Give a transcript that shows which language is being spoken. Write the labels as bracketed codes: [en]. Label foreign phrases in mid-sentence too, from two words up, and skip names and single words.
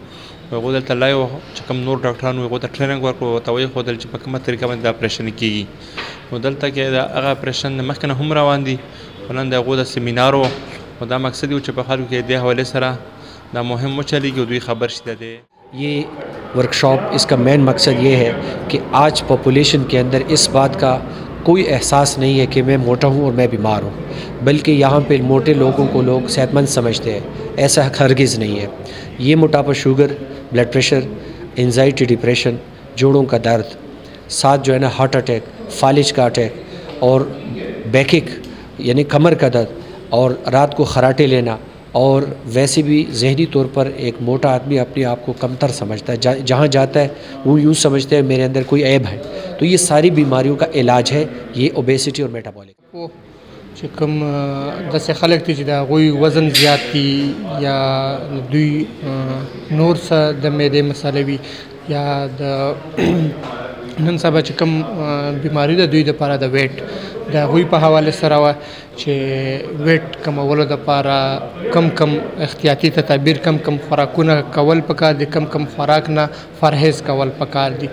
[ps] هغو دلته لایو چې کوم نور ډاکټران وو هغو ته ټریننګ ورکړو، ورته ویښودل چې په کومه طریقه باندې دا اپریشن کېږي. نو دلته کې د هغه اپریشن مخکې نه هم روان دي، خو نن د هغو د سیمینار و، او دا مقصد و چې په خلکو کې دې حوالې سره دا مهم وچلېږي او دوی خبر شي. د [ur] یہ ورکشاپ اس کا مین مقصد یہ ہے کہ آج پاپولیشن کے اندر اس بات کا کوئی احساس نہیں ہے کہ میں موٹا ہوں اور میں بیمار ہوں، بلکہ یہاں پے موٹے لوگوں کو لوگ صحت مند سمجھتے ہیں. ایسا ہرگز نہیں ہے. یہ موٹاپا، شوگر, [en] blood pressure, [ur] اینزائٹی، ڈپریشن، جوڑوں کا درد، ساتھ جو ہے نا [en] heart attack, [ur] فالج کا اٹیک اور بیکک یعنی کمر کا درد اور رات کو خراٹے لینا، اور ویسے بھی ذہنی طور پر ایک موٹا آدمی اپنے آپ کو کمتر سمجھتا ہے. جہاں جاتا ہے وہ یوں سمجھتے ہیں میرے اندر کوئی عیب ہے۔ تو یہ ساری بیماریوں کا علاج ہے یہ اوبیسٹی اور میٹابولک. [ps] چې کوم داسې خلک دي چې د هغوی وزن زیات دي یا دوی نور څه د معدې مسالې وي یا د نن سبا چې کوم بیماري ده دوی دپاره د ویټ د هغوی په حواله سره وه چې ویټ کمولو دپاره کم احتیاطي تدابیر کم خوراکونه کول پکار دي، کم خوراک نه پرهیز کول پکار دي.